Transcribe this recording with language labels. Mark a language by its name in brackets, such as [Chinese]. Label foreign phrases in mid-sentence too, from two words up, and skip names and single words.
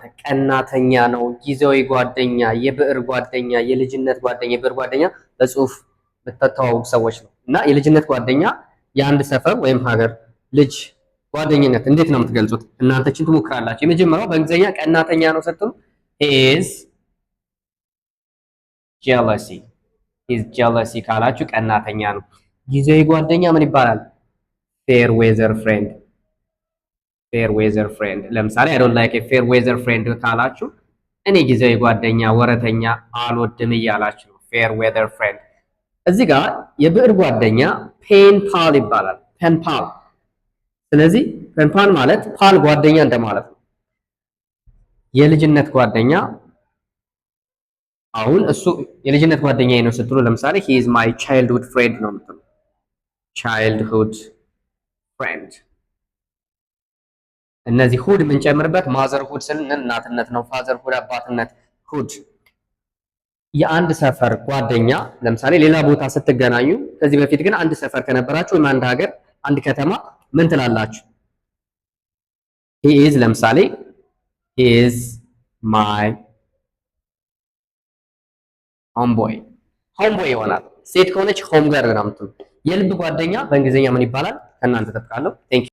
[Amharic] ቀናተኛ ነው፣ ጊዜያዊ ጓደኛ፣ የብዕር ጓደኛ፣ የልጅነት ጓደኛ። የብዕር ጓደኛ በጽሁፍ በተተዋወቁ ሰዎች ነው እና የልጅነት ጓደኛ የአንድ ሰፈር ወይም ሀገር ልጅ ጓደኝነት እንዴት ነው የምትገልጹት? እናንተችን ትሞክራላችሁ። የመጀመሪያው በእንግሊዘኛ ቀናተኛ ነው ስትሉ [English] is jealousy [Amharic] ካላችሁ ቀናተኛ ነው። ጊዜያዊ ጓደኛ ምን ይባላል? [English] fair weather friend። [Amharic] ለምሳሌ [English] I don't like a fair weather friend [Amharic] ካላችሁ እኔ ጊዜያዊ ጓደኛ ወረተኛ አልወድም እያላችሁ ነው። [English] fair weather friend። [Amharic] እዚህ ጋር የብዕር ጓደኛ [English] pen pal [Amharic] ይባላል። [English] pen pal። [Amharic] ስለዚህ [English] pen pal [Amharic] ማለት ፓል ጓደኛ እንደማለት ነው። የልጅነት ጓደኛ አሁን እሱ የልጅነት ጓደኛዬ ነው ስትሉ ለምሳሌ [English] he is my childhood friend [Amharic] ነው የምትሉ። [English] childhood friend። [Amharic] እነዚህ ሁድ የምንጨምርበት [English] motherhood [Amharic] ስልን እናትነት ነው። [English] fatherhood [Amharic] አባትነት፣ ሁድ የአንድ ሰፈር ጓደኛ። ለምሳሌ ሌላ ቦታ ስትገናኙ ከዚህ በፊት ግን አንድ ሰፈር ከነበራችሁ ወይም አንድ ሀገር አንድ ከተማ ምን ትላላችሁ? [English] he is [Amharic] ለምሳሌ [English] he is my homeboy [Amharic] ይሆናል። ሴት ከሆነች [English] home girl [Amharic] ነው የምትሉ። የልብ ጓደኛ በእንግሊዝኛ ምን ይባላል? ከእናንተ ተጥቃለሁ። ቴንክ